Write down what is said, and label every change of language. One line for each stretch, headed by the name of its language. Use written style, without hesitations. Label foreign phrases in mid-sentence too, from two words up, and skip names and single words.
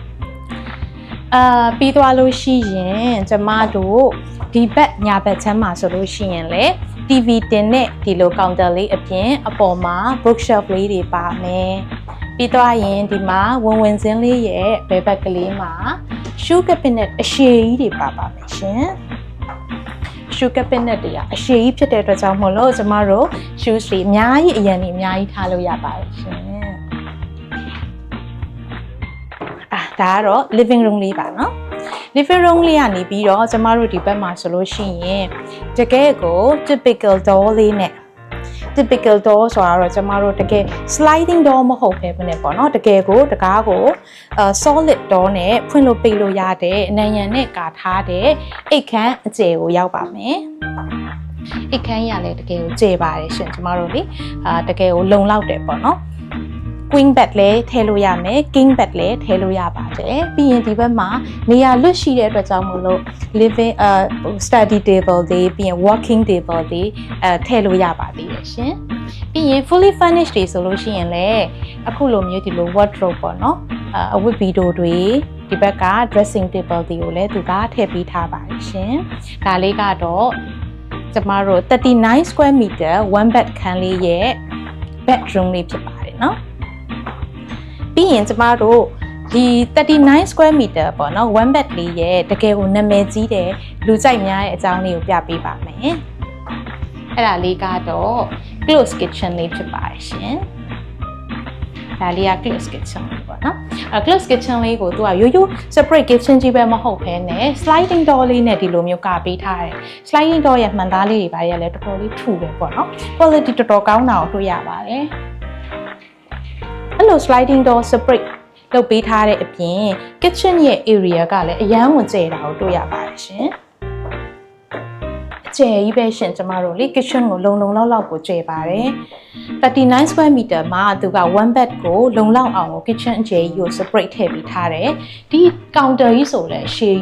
Burmese: ပြီးသွားလို့ရှိရင်ကျမတို့ဒီဘက်ညာဘက်ချမ်းမှာဆိုလို့ရှိရင်လေ TV တင်တဲ့ဒီလို counter လေးအပြင်အပေါ်မှာ bookshelf လေးတွေပါမယ်ပြီးသွားရင်ဒီမှာဝင်စင်းလေးရဲ့ဘဲဘက်ကလေးမှာ
English: shoe cabinet
Burmese: အရှည်ကြီးတွေပါပါမယ်ရှင်
English: shoe cabinet
Burmese: တွေကအရှည်ကြီးဖြစ်တဲ့အတွက်ကြောင့်မို့လို့ကျမတို့ shoes တွေအများကြီးအရင်နေအများကြီးထားလို့ရပါတယ်ရှင် ဒါကတော့
English: living room
Burmese: လေးပါနော်
English: living room
Burmese: လေးကနေပြီးတော့ကျမတို့ဒီဘက်မှာဆိုလို့ရှိရင်တကယ်ကို
English: typical door
Burmese: လေးနဲ့
English: typical door
Burmese: ဆိုတာတော့ကျမတို့တကယ်
English: sliding door
Burmese: မဟုတ်ပဲနဲ့ပေါ့နော်တကယ်ကိုတကားကို
English: solid door
Burmese: နဲ့ဖွင့်လို့ပိတ်လို့ရတဲ့အနံရံနဲ့ကာထားတဲ့အိတ်ခမ်းအကျယ်ကိုရောက်ပါမယ်အိတ်ခမ်းရလည်းတကယ် ကိုကျယ်ပါတယ်ရှင်ကျမတို့လေတကယ်ကိုလုံလောက်တယ်ပေါ့နော်
English: queen bed
Burmese: လည်းထည့်လို့ရမယ်
English: king bed
Burmese: လည်းထည့်လို့ရပါတယ်ပြီးရင်ဒီဘက်မှာနေရာလွတ်ရှိတဲ့အတွက်ကြောင့်မို့လို့
English: living study table
Burmese: တွေပြီးရင်
English: working table
Burmese: တွေထည့်လို့ရပါသေးတယ်ရှင် ပြီးရင်
English: fully furnished
Burmese: တွေဆိုလို့ရှိရင်လည်းအခုလိုမျိုးဒီလို wardrobe ပေါ့နော်အဝတ်ဘီဒိုတွေဒီဘက်က
English: dressing table
Burmese: တွေကိုလည်းသူကထည့်ပေးထားပါတယ်ရှင်ဒါလေးကတော့ကျမတို့39
English: square meter one bed
Burmese: ခန်းလေးရဲ့ bedroom လေးဖြစ်ပါတယ်နော်ပြီးရင်ကျမတို့ဒီ39
English: square meter
Burmese: ပေါ့နော်
English: one bed
Burmese: လေးရဲ့တကယ်ကိုနာမည်ကြီး တဲ့လူကြိုက်များတဲ့အကြောင်းလေးကိုပြပေးပါမယ်အဲ့ဒါလေးကတော့
English: closed kitchen
Burmese: လေးဖြစ်ပါတယ်ရှင်ဒါလေးက
English: closed kitchen
Burmese: လေးပေါ့နော်
English: closed kitchen
Burmese: လေးကိုသူကရိုးရိုး
English: separate kitchen
Burmese: ကြီးပဲမဟုတ်ဘဲနဲ့
English: sliding door
Burmese: လေးနဲ့ဒီလိုမျိုးကာပေးထားတယ် sliding door ရဲ့မှန်သားလေးတွေပါရလဲတော်တော်လေးထူတယ်ပေါ့နော် quality တော်တော်ကောင်းတာကိုတွေ့ရပါတယ်အဲ့လို
English: sliding door separate
Burmese: လုပ်ပေးထားတဲ့အပြင် kitchen ရဲ့ area ကလည်းအရန်ဝင်ကျယ်တာကိုတွေ့ရပါတယ်ရှင် အကျယ်ကြီးပဲရှင်ကျမတို့လေ kitchen ကိုလုံလောက်ကိုကျယ်ပါတယ်39
English: square meter
Burmese: မှာသူက
English: one bed
Burmese: ကိုလုံလောက်အောင် kitchen အကျယ်ကြီးကို separate ထည့်ပေးထားတယ်ဒီ counter ကြီးဆိုလည်းရှည်